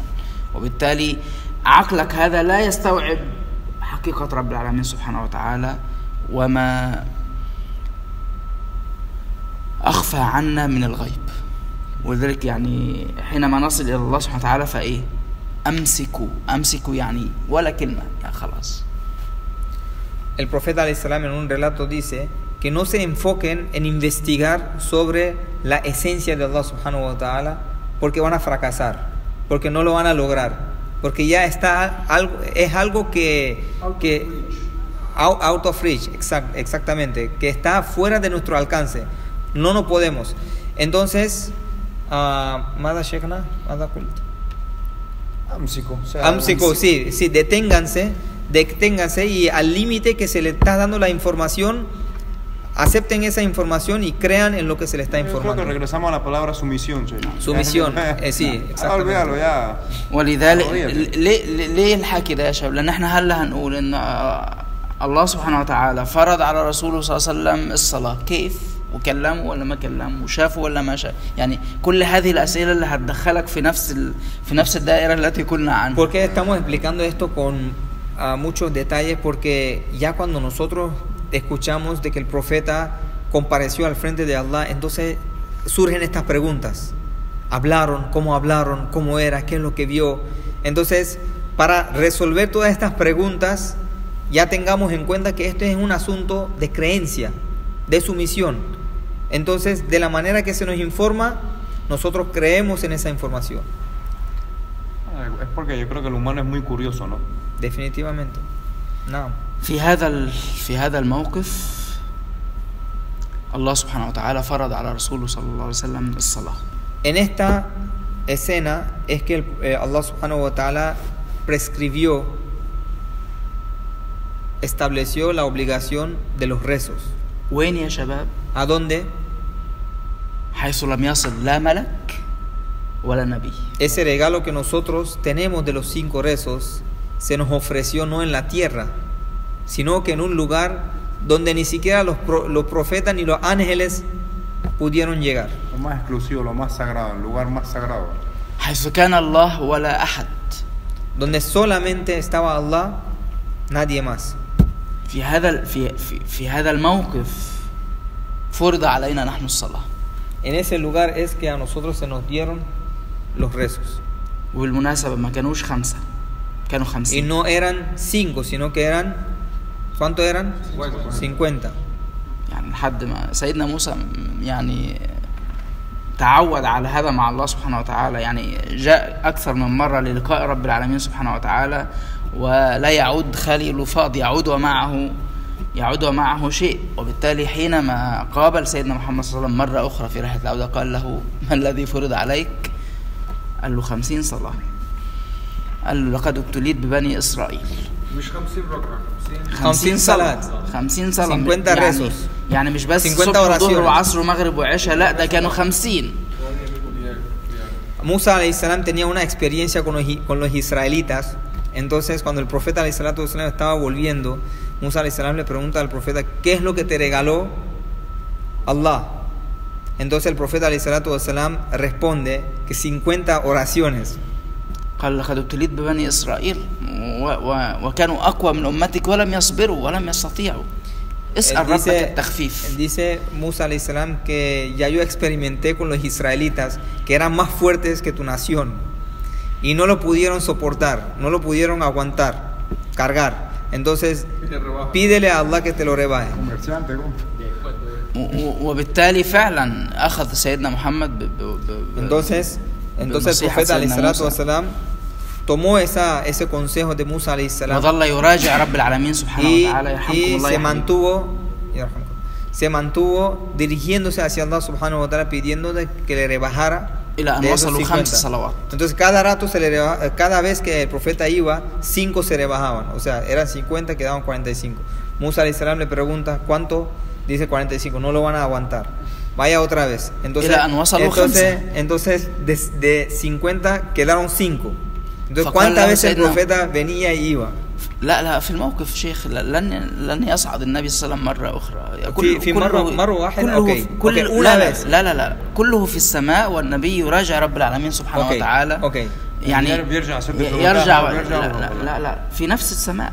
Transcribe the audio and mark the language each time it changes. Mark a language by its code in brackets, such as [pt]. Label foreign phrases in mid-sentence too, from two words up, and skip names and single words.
[ar] وبالتالي عقلك هذا لا يستوعب حقيقة رب العالمين سبحانه وتعالى وما أخفى عنا من الغيب. ولذلك يعني حينما نصل إلى الله سبحانه وتعالى فإيه؟ أمسكوا يعني ولا كلمة، يعني خلاص. [es] el profeta [ar] عليه السلام [es] en un relato dice que no se enfoquen en investigar sobre la esencia de Allah [ar] سبحانه وتعالى, [es] porque van a fracasar, porque no lo van a lograr, porque ya está es algo que [en] out of reach, [es] exactamente, que está fuera de nuestro alcance, no podemos. [ar] Entonces, ¿ماذا شيخنا? ¿ماذا قلت? [es] Amsico, sí, deténganse y al límite que se le está dando la información, acepten esa información y crean en lo que se le está informando. Creo que regresamos a la palabra sumisión. Sumisión, sí, exactamente. Olvídalo ya. [ar] ولذلك ليه الحكي ده يا شباب؟ لان احنا هلا هنقول ان الله سبحانه وتعالى فرض على رسوله صلى الله عليه وسلم الصلاة، كيف؟ وكلمه ولا ما كلمه، وشافه ولا ما شاف، يعني كل هذه الأسئلة اللي هتدخلك في نفس الدائرة التي قلنا عنها. [es] ¿Por qué estamos explicando esto con muchos detalles? Porque ya cuando nosotros escuchamos de que el profeta compareció al frente de Allah, entonces surgen estas preguntas. ¿Hablaron? ¿Cómo era? ¿Qué es lo que vio? Entonces, para resolver todas estas preguntas, ya tengamos en cuenta que esto es un asunto de creencia, de sumisión. Entonces, de la manera que se nos informa, nosotros creemos en esa información. Es porque yo creo que el humano es muy curioso, ¿no? Definitivamente. No. [ar] في هذا الموقف الله سبحانه وتعالى فرض على رسوله صلى الله عليه وسلم الصلاة. [es] En esta escena es que Allah [ar] سبحانه وتعالى [es] estableció la obligación de los rezos. [ar] وين يا شباب؟ [es] ¿A dónde? [ar] حيث لم يصل لا ملك ولا نبي. [es] Ese regalo que nosotros tenemos de los 5 rezos se nos ofreció no en la tierra, sino que en un lugar donde ni siquiera los profetas ni los ángeles pudieron llegar. Lo más exclusivo, lo más sagrado, el lugar más sagrado. [ar] حيث كان الله ولا أحد. [es] Donde solamente estaba Allah, nadie más. [ar] في هذا الموقف فرض علينا نحن الصلاة. [es] En ese lugar es que a nosotros se nos dieron los rezos. [ar] وبالمناسبة ما كانوش 5، كانوا 50. [es] Y no eran 5, sino que eran, ¿cuánto eran? 50. [ar] يعني لحد ما سيدنا موسى يعني تعود على هذا مع الله سبحانه وتعالى، يعني جاء أكثر من مرة للقاء رب العالمين سبحانه وتعالى، ولا يعود خالي فاض، يعود ومعه شيء. وبالتالي حينما قابل سيدنا محمد صلى الله عليه وسلم مرة أخرى في رحلة العودة قال له: ما الذي فرض عليك؟ قال له 50 صلاة. قال له: لقد ابتليت ببني إسرائيل. مش 50 ركعة، 50 صلاة، 50 صلاة، [es] 50 rezos. [ar] يعني مش بس صبح وظهر وعصر ومغرب وعشاء، لا ده كانوا 50. [es] Musa [ar] عليه السلام [es] tenía una experiencia con los israelitas. Entonces, cuando el profeta [ar] عليه الصلاة والسلام [es] estaba volviendo, Musa [ar] عليه السلام [es] le pregunta al profeta: ¿qué es lo que te regaló Allah? Entonces el profeta [ar] عليه الصلاة والسلام [es] responde que 50 oraciones. [ar] قال: لقد ابتليت ببني إسرائيل وكانوا أقوى من أمتك ولم يصبروا ولم يستطيعوا. اسأل ربك التخفيف. [es] Dice Musa [ar] عليه السلام [es] que ya yo experimenté con los israelitas que eran más fuertes que tu nación y no lo pudieron soportar, no lo pudieron aguantar, cargar. Entonces pídele a Allah que te lo rebaje. [ar] وبالتالي فعلا أخذ سيدنا محمد [es] Entonces el profeta [ar] عليه الصلاة والسلام [es] tomó ese consejo de Musa [ar] عليه السلام وظل يراجع رب العالمين سبحانه وتعالى يرحمكم الله [es] se mantuvo dirigiéndose hacia Allah [ar] سبحانه وتعالى [es] pidiéndole que le rebajara [ar] إلى أن [es] de esos [ar] وصلوا 5 50. صلوات. [es] Entonces cada vez que el profeta iba, 5 se rebajaban, o sea, eran 50, quedaban 45. Musa alayhi salam le pregunta: ¿cuánto? Dice 45, no lo van a aguantar. Vaya otra vez. Entonces de 50 quedaron 5. Entonces, ¿cuántas veces el profeta venía y iba? [ar] لا في الموقف شيخ لن يصعد النبي صلى الله عليه وسلم مرة أخرى. في مرة واحدة. أوكي. لا كله في السماء والنبي يراجع رب العالمين سبحانه وتعالى. أوكي. يعني يرجع لا في نفس السماء.